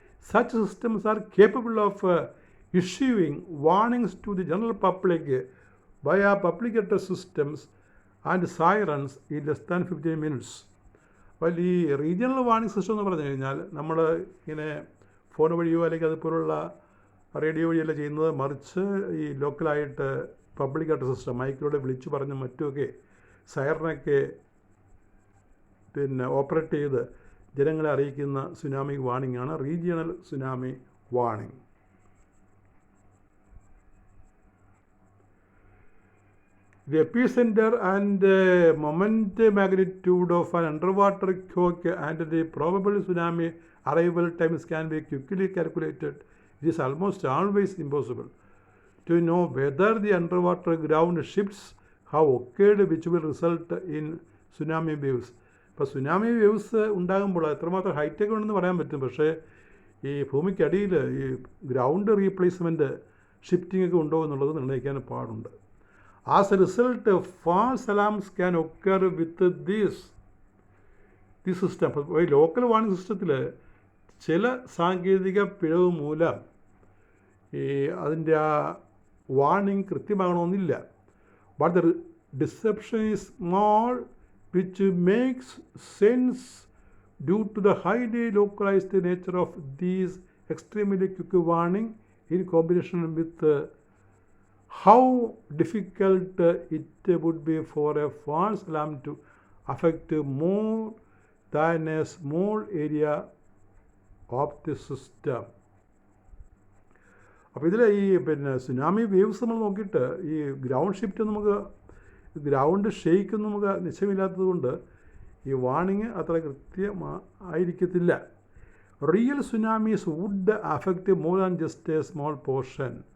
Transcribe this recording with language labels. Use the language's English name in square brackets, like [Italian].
[English] Such systems are capable of issuing warnings to the general public via public address systems and sirens in less than 15 minutes. [Malayalam] അപ്പോൾ ഈ regional warning system എന്ന് പറഞ്ഞു കഴിഞ്ഞാൽ നമ്മൾ ഇങ്ങനെ phone വഴിയോ അല്ലെങ്കിൽ അതുപോലുള്ള റേഡിയോ വഴിയല്ല ചെയ്യുന്നത്, മറിച്ച് ഈ ലോക്കലായിട്ട് പബ്ലിക് അഡ്രസ് സിസ്റ്റം മൈക്കിലൂടെ വിളിച്ചു പറഞ്ഞ് മറ്റുമൊക്കെ സൈറനൊക്കെ ഓപ്പറേറ്റ് ചെയ്ത് ജനങ്ങളെ അറിയിക്കുന്ന സുനാമി വാർണിംഗ് ആണ് regional tsunami warning. [English] The epicenter and moment magnitude of an underwater quake and the probable tsunami arrival times can be quickly calculated. It is almost always impossible to know whether the underwater ground shifts have occurred which will result in tsunami waves. [Malayalam] ഇപ്പോൾ tsunami waves ഉണ്ടാകുമ്പോൾ എത്രമാത്രം ഹൈറ്റൊക്കെ ഉണ്ടെന്ന് പറയാൻ പറ്റും. പക്ഷേ ഈ ഭൂമിക്കടിയിൽ ഈ ground replacement shifting ഒക്കെ ഉണ്ടോ എന്നുള്ളത് നിർണ്ണയിക്കാൻ പാടുണ്ട്. [English] As a result false alarms can occur with this system. [Malayalam] അപ്പോൾ ഈ ലോക്കൽ വാർണിംഗ് സിസ്റ്റത്തിൽ ചില സാങ്കേതിക പിഴവ് മൂലം ഈ അതിൻ്റെ ആ warning കൃത്യമാകണമെന്നില്ല. [English] But the deception is small, which makes sense due to the highly localized nature of these extremely quick warning in combination with how difficult it would be for a false alarm to affect more than a small area of the system. [Malayalam] അപ്പോൾ ഇതിൽ ഈ tsunami waves നമ്മൾ നോക്കിയിട്ട് ഈ ground shift നമുക്ക് ground shake നമുക്ക് നിശ്ചയമില്ലാത്തത് കൊണ്ട് ഈ വാർണിംഗ് അത്ര കൃത്യമായിരിക്കത്തില്ല. [English] Real tsunamis would affect more than just a small portion.